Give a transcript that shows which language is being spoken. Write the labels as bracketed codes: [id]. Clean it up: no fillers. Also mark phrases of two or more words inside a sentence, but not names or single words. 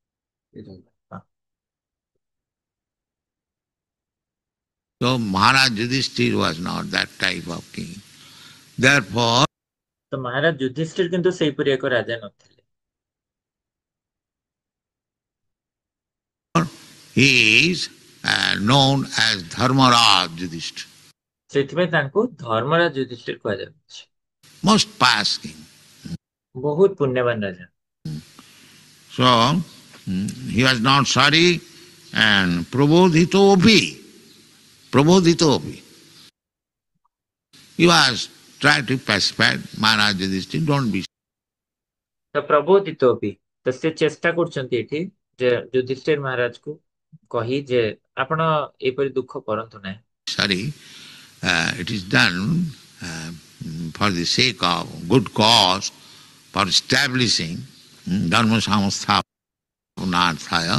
[en] So Maharaj Yudhishthira was not that type of king. Therefore, [or] ତ ମହାରାଜ ଯୁଧିଷ୍ଠିର କିନ୍ତୁ ସେଇପରି ଏକ ରାଜା ନଥିଲେ। [en] he is known as Dharmaraj Yudhishthira, [or] ସେଥିପାଇଁ ତାଙ୍କୁ ଧର୍ମରାଜ ଯୁଧିଷ୍ଠିର କୁହାଯାଉଛି। [en] most pious king. [or] ବହୁତ ପୁଣ୍ୟବାନ ରାଜା। [en] So he was not sorry and Prabodhitopi. He was trying to pacify Maharaj Yudhishthira, don't be. [or] ତ ପ୍ରବୋଧିତ ବି ତ ସେ ଚେଷ୍ଟା କରୁଛନ୍ତି ଏଠି ଯେ ଯୁଧିଷ୍ଠିର ମହାରାଜକୁ କହି ଯେ ଆପଣ ଏପରି ଦୁଃଖ କରନ୍ତୁ ନାହିଁ। [en] Sorry, it is done for the sake of good cause, for establishing [sa] धर्म संस्थापनार्थाय.